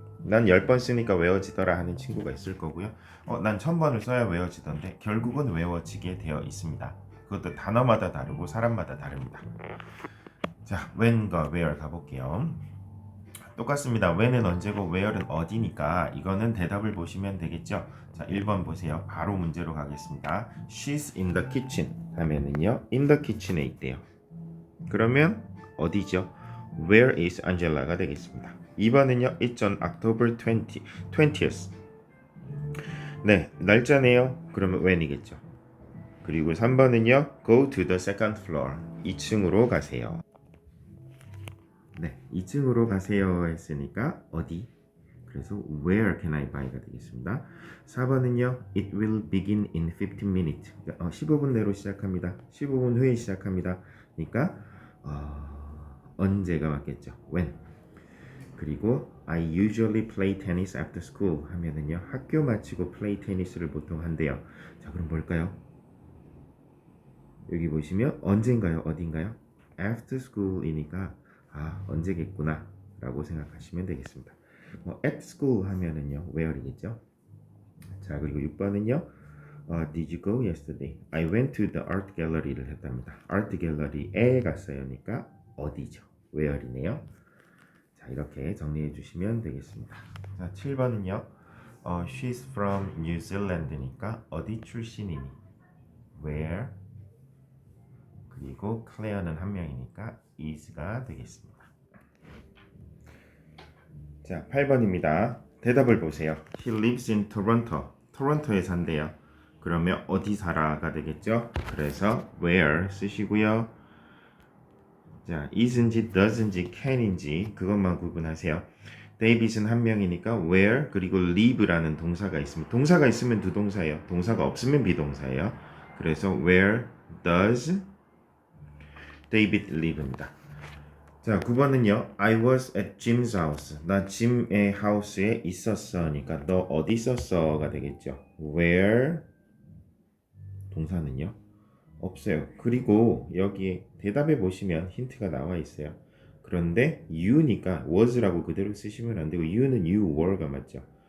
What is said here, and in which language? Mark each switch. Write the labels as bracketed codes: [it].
[ko] 난 10번 쓰니까 외워지더라 하는 친구가 있을 거고요. 난 1000번을 써야 외워지던데 결국은 외워지게 되어 있습니다. 그것도 단어마다 다르고 사람마다 다릅니다. 자, when과 where 가볼게요. 똑같습니다. when은 언제고 where은 어디니까 이거는 대답을 보시면 되겠죠. 자, 1번 보세요. 바로 문제로 가겠습니다. [en] She's in the kitchen 하면은요. in the kitchen에 있대요. [ko] 그러면 어디죠? [en] Where is Angela 가 되겠습니다. 2번은요. It's on October 20th. 네, 날짜네요. [ko] 그러면 when이겠죠. [en] 그리고 3번은요. Go to the second floor. 2층으로 가세요. [ko] 네, 2층으로 가세요 했으니까 어디? [en] 그래서 where can I buy 가 되겠습니다. [ko] 4번은요. [en] It will begin in 15 minutes. [ko] 15분 내로 시작합니다. 15분 후에 시작합니다. 그러니까 언제가 맞겠죠? [en] when. 그리고 I usually play tennis after school 하면은요. [ko] 학교 마치고 play 테니스를 보통 한대요. 자, 그럼 뭘까요? 여기 보시면 언젠가요? 어딘가요? after school 이니까 언제겠구나 라고 생각하시면 되겠습니다. [en] at school 하면은요 where이겠죠. 자, 그리고 6번은요 did you go yesterday? I went to the art gallery 를 했답니다. [ko] art gallery에 갔어요니까 어디죠? [en] where이네요. [ko] 자, 이렇게 정리해 주시면 되겠습니다. 자, 7번은요 she's from New Zealand 니까 어디 출신이니? [en] where. [ko] 그리고 클레어는 한 명이니까 is가 되겠습니다. 자, 8번입니다. 대답을 보세요. He lives in Toronto. 토론토에 산대요. 그러면 어디 살아가 되겠죠? 그래서 where 쓰시고요. 자, is인지 does인지 can인지 그것만 구분하세요. 데이빗은 한 명이니까 where 그리고 live라는 동사가 있습니다. 동사가 있으면 두 동사예요. 동사가 없으면 비동사예요. [en] 그래서 where does David live 입니다. 자, 9번은요. I was at Jim's house. [ko] 나 짐의 하우스에 있었어니까 너 어디 있었어가 되겠죠. Where 동사는요. 없어요. 그리고 여기에 대답해 보시면 힌트가 나와 있어요. 그런데 you니까 was라고 그대로 쓰시면 안 되고 you는 you were 가 맞죠.